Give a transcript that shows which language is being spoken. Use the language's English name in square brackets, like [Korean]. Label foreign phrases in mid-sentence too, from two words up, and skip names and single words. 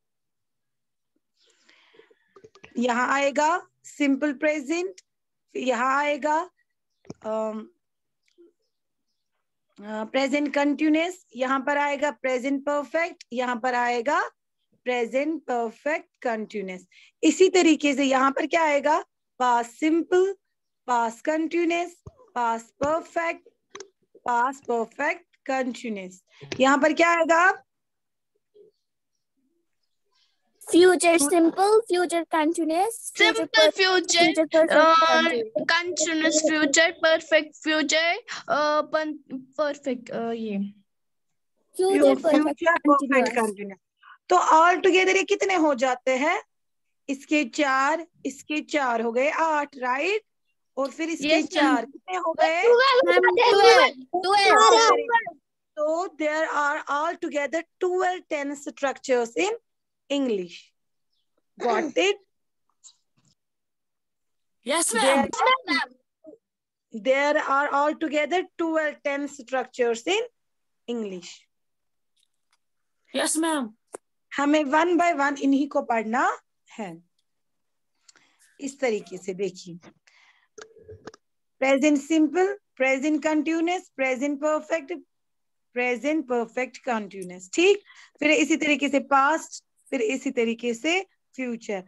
[Hindi] यहाँ आएगा [English] simple present, [Hindi] यहाँ आएगा [English] present continuous, [Hindi] यहाँ पर आएगा [English] present perfect, [Hindi] यहाँ पर आएगा [English] present perfect continuous. [Hindi] इसी तरीके से यहाँ पर क्या आएगा? [English] past simple, past continuous, past perfect, past perfect continuous. [Hindi] यहाँ पर क्या आएगा? [English] Future simple, future continuous, future Simple future, future perfect continuous. continuous future, perfect future, perfect ये Future perfect future perfect continuous. कंटिन्यूअस। [Hindi] तो [English] all together [Hindi] ये कितने हो जाते हैं? इसके 4, इसके 4 हो गए 8, राइट? और फिर इसके [English] Yes, [Hindi] 4 कितने हो गए? [English] 12. So there are altogether 12 tense structures in English. Got it? Yes, ma'am. There are altogether 12 tense structures in English. Yes, ma'am. [Hindi] हमें 1 by 1 इन्हीं को पढ़ना है। इस तरीके से देखिए, [English] present simple, present continuous, present perfect, present perfect continuous. [Hindi] ठीक, फिर इसी तरीके से पास्ट, फिर इसी तरीके से फ्यूचर।